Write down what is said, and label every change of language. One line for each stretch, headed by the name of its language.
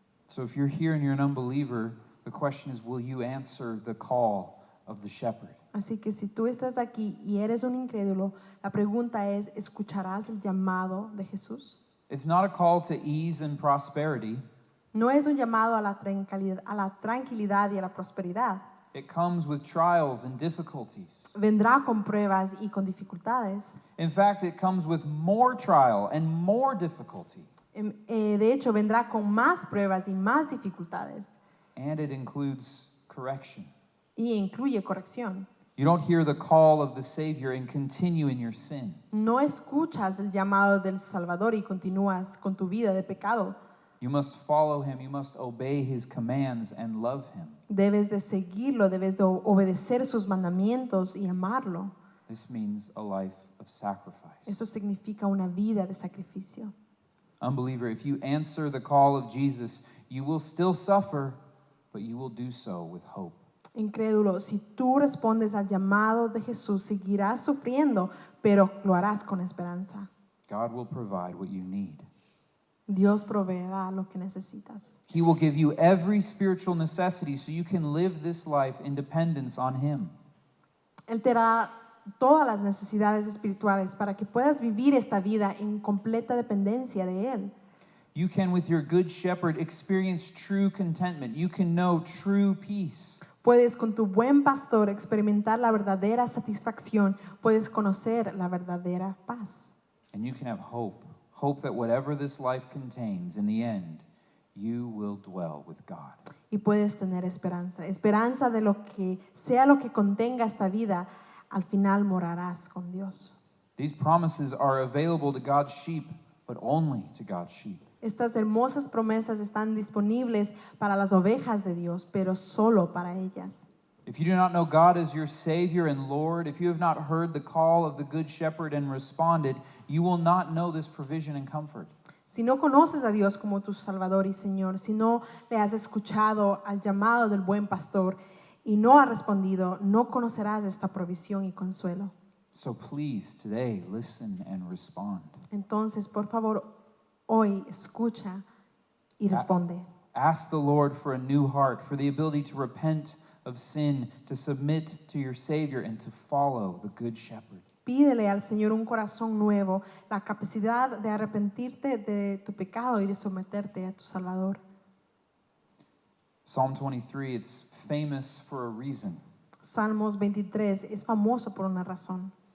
English: So if you're here and you're an unbeliever, the question is, will you answer the call of the shepherd?
Spanish: Así que si tú estás aquí y eres un incrédulo, la pregunta es, ¿escucharás el llamado de Jesús?
English: It's not a call to ease and prosperity.
Spanish: No es un llamado a la tranquilidad y a la prosperidad.
English: It comes with trials and difficulties.
Spanish: Vendrá con pruebas y con dificultades.
English: In fact, it comes with more trial and more difficulty.
Spanish: De hecho, vendrá con más pruebas y más dificultades.
English: And it includes correction.
Spanish: Y incluye corrección.
English: You don't hear the call of the Savior and continue in your sin.
Spanish: No escuchas el llamado del Salvador y continúas con tu vida de pecado.
English: You must follow him, you must obey his commands and love him.
Spanish: Debes de seguirlo, debes de obedecer sus mandamientos y amarlo.
English: This means a life of sacrifice.
Spanish: Eso significa una vida de sacrificio.
English: Unbeliever, if you answer the call of Jesus, you will still suffer, but you will do so with hope.
Spanish: Incrédulo, si tú respondes al llamado de Jesús, seguirás sufriendo, pero lo harás con esperanza.
English: God will provide what you need.
Spanish: Dios proveerá lo que necesitas.
English: He will give you every spiritual necessity so you can live this life in dependence on him.
Spanish: Él te dará todas las necesidades espirituales para que puedas vivir esta vida en completa dependencia de Él.
English: You can, with your good shepherd, experience true contentment. You can know true peace.
Spanish: Puedes con tu buen pastor experimentar la verdadera satisfacción. Puedes conocer la verdadera paz.
English: And you can have hope. Hope that whatever this life contains, in the end, you will dwell with God.
Spanish: Y puedes tener esperanza. Esperanza de lo que sea lo que contenga esta vida, al final morarás con Dios.
English: These promises are available to God's sheep, but only to God's sheep.
Spanish: Estas hermosas promesas están disponibles para las ovejas de Dios, pero solo para ellas.
English: If you do not know God as your Savior and Lord, if you have not heard the call of the Good Shepherd and responded, you will not know this provision and comfort.
Spanish: Si no conoces a Dios como tu Salvador y Señor, si no le has escuchado al llamado del buen pastor y no has respondido, no conocerás esta provisión y consuelo.
English: So please, today, listen and respond.
Spanish: Entonces, por favor, hoy escucha y responde.
English: Ask the Lord for a new heart, for the ability to repent of sin, to submit to your Savior, and to follow the Good Shepherd.
Spanish: Pídele al Señor un corazón nuevo, la capacidad de arrepentirte de tu pecado y de someterte a tu Salvador.
English: Psalm 23, it's famous for a reason.
Spanish: Salmos 23 es famoso por una razón.